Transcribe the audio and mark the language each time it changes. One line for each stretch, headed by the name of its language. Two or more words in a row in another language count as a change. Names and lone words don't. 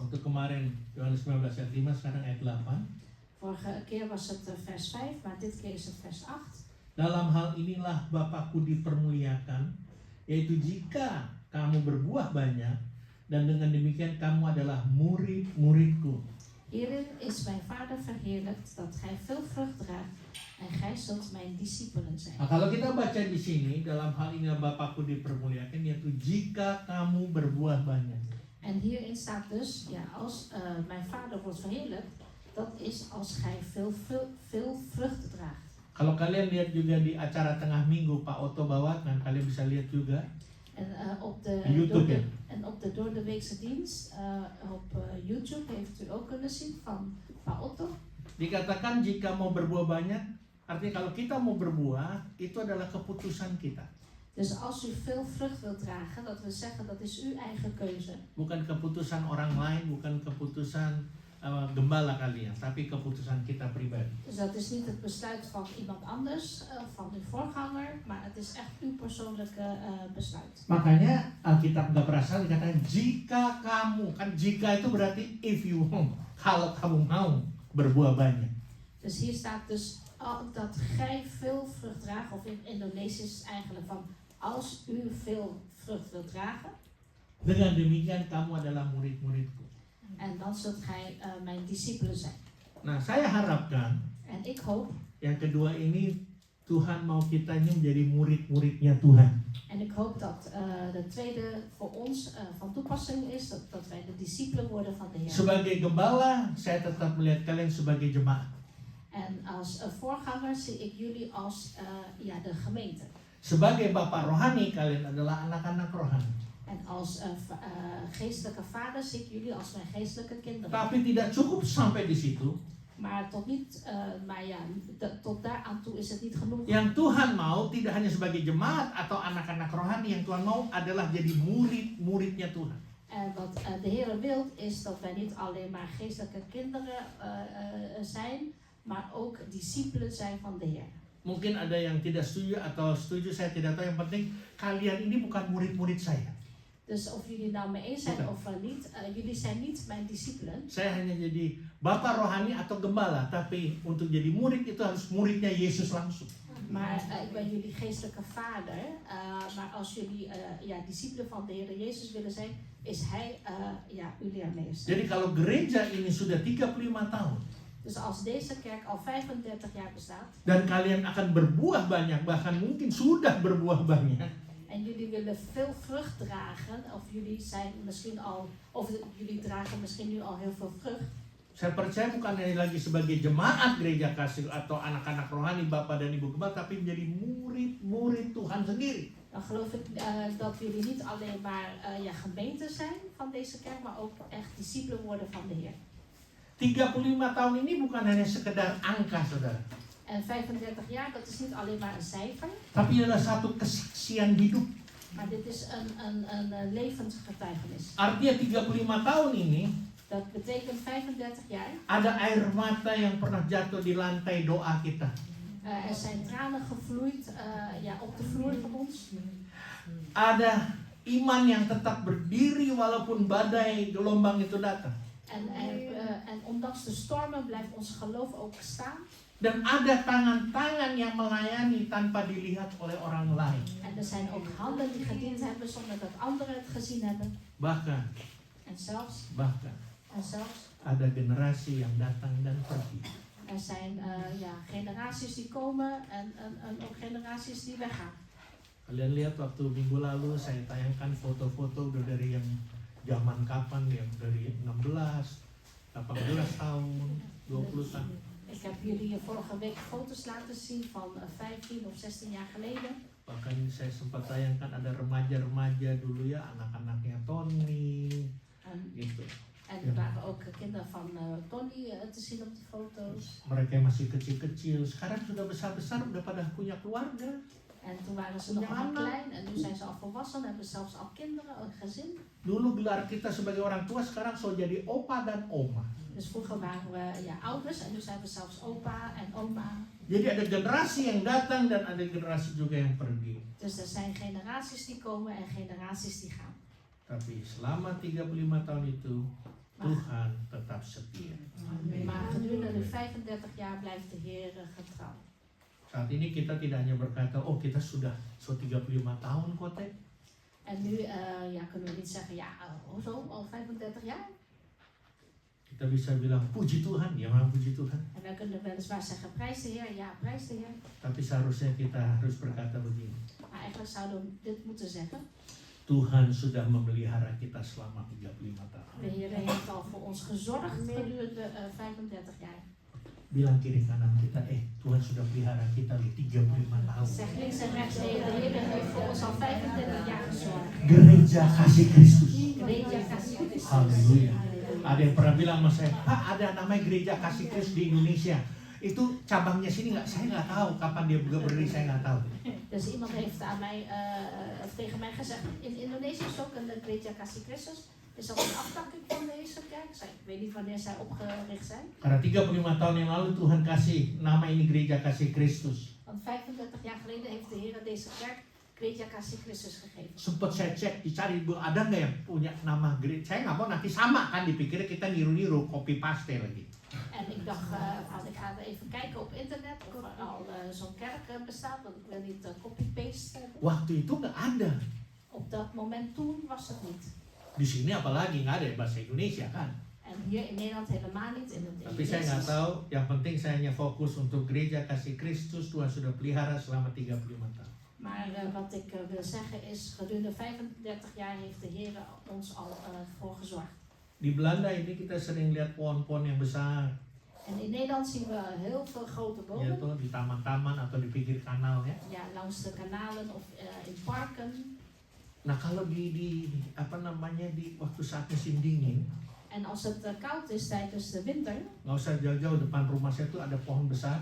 Indonesian: Waktu kemarin Yohanes 15 ayat 5, sekarang ayat 8.
Dutch: Vorige keer was het vers 5, maar dit keer is het vers 8.
Indonesian: Dalam hal inilah Bapakku dipermuliakan, yaitu jika kamu berbuah banyak, dan dengan demikian kamu adalah murid-muridku.
Dutch: Hierin is mijn Vader verheerlijkt, dat gij veel vrucht draagt en gij zult mijn discipelen zijn.
Indonesian: Nah, kalau kita baca di sini, dalam hal ini Bapakku dipermuliakan, yaitu jika kamu berbuah banyak.
Dutch: En hierin staat dus, ja, als mijn Vader wordt verheerlijkt, dat is als gij veel vrucht draagt.
Indonesian: Kalau kalian lihat juga di acara tengah minggu Pak Otto bawakan, kalian bisa lihat juga.
Dutch: En op de YouTube, ja. En op de doordeweekse dienst op YouTube heeft u ook kunnen zien van Pak Otto.
Indonesian: Dikatakan jika mau berbuah banyak, artinya kalau kita mau berbuah, itu adalah keputusan kita.
Dutch: Dus als u veel vrucht wilt dragen, dat wil zeggen dat is uw eigen keuze.
Indonesian: Bukan keputusan orang lain, bukan keputusan gembala kalian, tapi keputusan kita pribadi.
Dutch: Dus dat is niet het besluit van iemand anders, van uw voorganger, maar het is echt uw persoonlijke besluit.
Indonesian: Makanya Alkitab nggak berasal dikatakan jika kamu, kan jika itu berarti
English: if you want,
Indonesian: kalau kamu mau berbuah banyak.
Dutch: Dus hier staat dus dat gij veel vrucht draagt, of in Indonesisch is eigenlijk van als u veel vrucht wilt dragen.
Indonesian: Dengan demikian kamu adalah murid-muridku.
Dutch: En dan zult gij mijn discipelen zijn.
Indonesian: Nah, saya harapkan
Dutch: En ik hoop,
Indonesian: yang kedua ini Tuhan mau kita ini menjadi murid-muridnya Tuhan.
Dutch: en ik hoop dat de tweede voor ons van toepassing is, dat wij de discipelen worden van de Heer.
Indonesian: Sebagai gembala, saya tetap melihat kalian sebagai jemaat.
Dutch: En als voorganger zie ik jullie als de gemeente.
Indonesian: Sebagai bapak rohani, kalian adalah anak-anak rohani.
Dutch: En als geestelijke vader zie ik jullie als mijn geestelijke kinderen.
Indonesian: Tapi tidak cukup sampai di situ.
Dutch: Maar tot daar aan toe is het niet genoeg.
Indonesian: Yang Tuhan mau tidak hanya sebagai jemaat atau anak-anak rohani, yang Tuhan mau adalah jadi murid-muridnya Tuhan.
Dutch: En wat de Heer wil is dat wij niet alleen maar geestelijke kinderen zijn, maar ook discipelen zijn van de Heer.
Indonesian: Mungkin ada yang tidak setuju atau setuju, saya tidak tahu. Yang penting kalian ini bukan murid-murid saya.
Dutch: Dus of jullie nou mee eens zijn of niet, jullie zijn niet mijn discipelen.
Indonesian: Saya hanya jadi bapak rohani atau gembala, tapi untuk jadi murid itu harus muridnya Yesus langsung.
Dutch: Maar ik ben jullie geestelijke vader. Maar als jullie discipelen van de Heer Jezus willen zijn, is Hij uw leermeester.
Indonesian: Jadi kalau gereja ini sudah 35 tahun,
Dutch: Dus als deze kerk al 35 jaar bestaat,
Indonesian: dan kalian akan berbuah banyak, bahkan mungkin sudah berbuah banyak,
Dutch: en jullie willen veel vrucht dragen, of jullie zijn misschien al, of jullie dragen misschien nu al heel veel vrucht.
Indonesian: saya percaya bukan hanya lagi sebagai jemaat gereja kasih atau anak-anak rohani bapak dan ibu gembala, tapi menjadi murid-murid Tuhan sendiri.
Dutch: Dan geloof ik dat jullie niet alleen maar gemeente zijn van deze kerk, maar ook echt discipelen worden van de Heer.
Indonesian: 35 tahun ini bukan hanya sekedar angka, saudara.
Dutch: En 35 jaar, dat is niet alleen maar een cijfer.
Indonesian: Tapi adalah satu kesaksian hidup.
Dutch: Maar dit is een levensgetuigenis.
Indonesian: Artinya 35 tahun ini,
Dutch: Dat betekent 35 jaar.
Indonesian: ada air mata yang pernah jatuh di lantai doa kita.
Dutch: Er zijn tranen gevloeid op de vloer van ons.
Indonesian: Ada iman yang tetap berdiri walaupun badai gelombang itu datang.
Dutch: En ondanks de stormen blijft ons geloof ook staan.
Indonesian: Dan ada tangan-tangan yang melayani tanpa dilihat oleh orang lain.
Dutch: En er zijn ook handen die gediend hebben zonder dat anderen het gezien hebben.
Indonesian: Bahkan
Dutch: En zelfs
Indonesian: ada generasi yang datang dan pergi.
Dutch: er zijn generaties die komen en ook generaties die weggaan.
Indonesian: Kalian lihat waktu minggu lalu saya tayangkan foto-foto udah dari yang zaman kapan, yang dari 16, 18 tahun, 20 tahun.
Dutch: Ik heb jullie vorige week foto's laten zien van 15 of 16 jaar geleden.
Indonesian: Bahkan saya sempat tayangkan ada remaja-remaja dulu ya, anak-anaknya Tony, gitu.
Dutch: En er waren ook kinderen van Tony te zien op de foto's.
Indonesian: Mereka masih kecil-kecil, sekarang sudah besar-besar, udah pada punya keluarga.
Dutch: En toen waren ze nog heel klein en nu zijn ze al volwassen, hebben zelfs al kinderen, een gezin.
Indonesian: Dulu gelar kita sebagai orang tua, sekarang so jadi opa dan oma.
Dutch: Dus vroeger waren we ouders en nu zijn we zelfs opa en oma.
Indonesian: Jadi ada generasi yang datang dan ada generasi juga yang pergi.
Dutch: Dus er zijn generaties die komen en generaties die gaan.
Indonesian: Tapi selama 35 tahun itu, Tuhan tetap setia.
Dutch: Maar gedurende de 35 jaar blijft de Heer getrouw.
Indonesian: Saat ini kita tidak hanya berkata, oh kita sudah 35 tahun kok Teh.
Dutch: En nu kunnen we niet zeggen, ja, zo, al 35 jaar.
Indonesian: Kita bisa bilang puji Tuhan, ya memang puji Tuhan.
Dutch: En wij kunnen weliswaar zeggen, prijs de Heer, ja, prijs de Heer.
Indonesian: Tapi seharusnya kita harus berkata begini.
Dutch: Maar eigenlijk zouden we dit moeten zeggen.
Indonesian: Tuhan sudah memelihara kita selama 35 tahun.
Dutch: De Heer heeft al voor ons gezorgd gedurende 35 jaar.
Indonesian: Bilang kiri kanan kita, Tuhan sudah pelihara kita 35 tahun.
Dutch: Zeg links en rechts, de Heer heeft voor ons al 35 jaar gezorgd.
Indonesian: Gereja Kasih Kristus. Gereja Kasih Kristus. Haleluya. Ada yang pernah bilang sama saya, Pak ada namanya Gereja Kasih Kristus di Indonesia. Itu cabangnya sini nggak? Saya nggak tahu kapan dia berdiri, saya nggak tahu.
Dutch: Dus iemand heeft aan mij, tegen mij gezegd, in Indonesië is ook een Gereja Kasih Kristus. Is dat een aftakking van deze kerk? Ik weet niet wanneer zij opgericht zijn.
Indonesian: Karena 35 tahun yang lalu Tuhan kasih nama ini Gereja Kasih Kristus.
Dutch: Want 35 jaar geleden heeft de Heer deze kerk Gereja Kasih Kristus gegeven.
Indonesian: Sempat saya cek, dicari ada nggak yang punya nama gereja. Saya nggak mau nanti sama kan, dipikir kita niru-niru,
English: copy paste
Indonesian: lagi.
Dutch: En ik dacht, ik ga even kijken op internet of er al zo'n kerk bestaat. Want ik wil niet
English: copy-paste
Dutch: hebben.
Indonesian: Waktu itu nggak ada.
Dutch: Op dat moment toen was het niet.
Indonesian: Di sini apalagi nggak ada bahasa Indonesia kan.
Dutch: En hier in Nederland helemaal niet. In het
Indonesian: Tapi saya nggak tahu, yang penting saya hanya fokus untuk Gereja Kasih Kristus. Tuhan sudah pelihara selama 35 tahun.
Dutch: Maar wat ik wil zeggen is, gedurende 35 jaar heeft de Heer ons al voor gezorgd.
Indonesian: Di Belanda ini kita sering lihat pohon-pohon yang besar.
Dutch: En in Nederland zien we heel veel grote
Indonesian: Ya
Dutch: bomen.
Indonesian: tuh, di taman-taman atau di pinggir kanal ya.
Dutch: Ja, langs de kanalen of in parken.
Indonesian: Nah kalau di waktu saat musim dingin,
Dutch: En als het koud is tijdens de winter,
Indonesian: nggak usah jauh-jauh, depan rumah saya tuh ada pohon besar.